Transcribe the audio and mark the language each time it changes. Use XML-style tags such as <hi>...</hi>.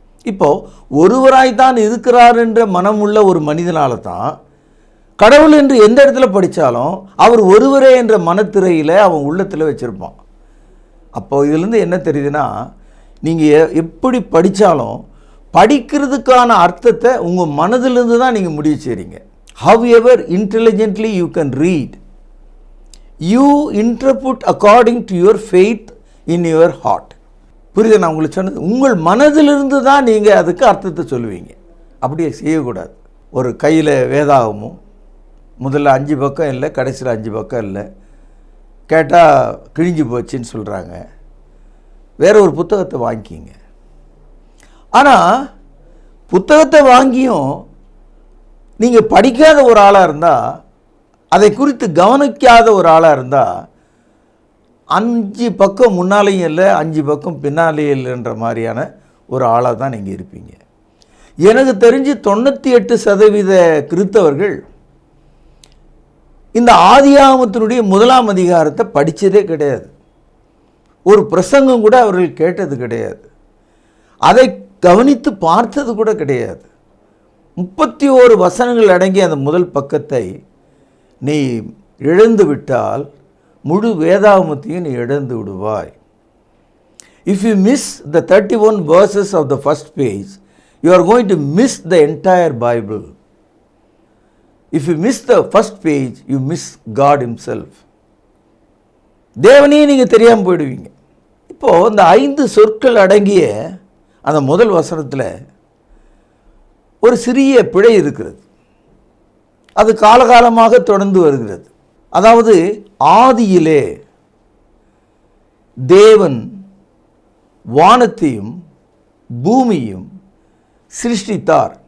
<ta>இப்போது ஒருவராய்த்தான் இருக்கிறார் என்ற மனமுள்ள ஒரு மனிதனால தான் கடவுள் என்று எந்த இடத்துல படித்தாலும் அவர் ஒருவரே என்ற மனத்திரையில் அவன் உள்ளத்தில் வச்சுருப்பான். அப்போது இதிலேருந்து என்ன தெரியுதுன்னா, நீங்கள் எப்படி படித்தாலும் படிக்கிறதுக்கான அர்த்தத்தை உங்கள் மனதிலிருந்து தான் நீங்கள் முடிவு செய்கிறீங்க.</ta> <en>however intelligently you can read, you interpret according to your faith in your heart.</en> <ta>புரியுது நான் உங்களுக்கு சொன்னது? உங்கள் மனதிலிருந்து தான் நீங்கள் அதுக்கு அர்த்தத்தை சொல்லுவீங்க. அப்படியே செய்யக்கூடாது. ஒரு கையில் வேதாகமும் முதல்ல 5 பக்கம் இல்லை, கடைசியில் 5 பக்கம் இல்லை, கேட்டால் கிழிஞ்சு போச்சுன்னு சொல்கிறாங்க. வேற ஒரு புத்தகத்தை வாங்கிக்கிங்க. ஆனால் புத்தகத்தை வாங்கியும் நீங்கள் படிக்காத ஒரு ஆளாக இருந்தால், அதை குறித்து கவனிக்காத ஒரு ஆளாக இருந்தால், 5 பக்கம் முன்னாலேயும் இல்லை, 5 பக்கம் பின்னாலேயும் இல்லைன்ற மாதிரியான ஒரு ஆளாக தான் நீங்கள் இருப்பீங்க. எனக்கு தெரிஞ்சு 98% கிறிஸ்தவர்கள் இந்த ஆதியாகமத்தினுடைய 1ஆம் அதிகாரத்தை படித்ததே கிடையாது. ஒரு பிரசங்கம் கூட அவர்கள் கேட்டது கிடையாது. அதை கவனித்து பார்த்தது கூட கிடையாது. 31 வசனங்கள் அடங்கிய அந்த முதல் பக்கத்தை நீ இழந்து விட்டால் முழு வேதாகமத்தையும் நீ இழந்து விடுவாய்.</ta> <en>If you miss the 31 verses of the first page, you are going to miss the entire Bible. If you miss the first page, you miss God himself.</en> <ta>தேவனையே நீங்கள் தெரியாமல் போயிடுவீங்க. இப்போது இந்த 5 சொற்கள் அடங்கிய அந்த முதல் வசனத்தில் ஒரு சிறிய பிழை இருக்கிறது. அது காலகாலமாக தொடர்ந்து வருகிறது. அதாவது, ஆதியிலே தேவன் வானத்தையும் பூமியும் சிருஷ்டித்தார்.</ta>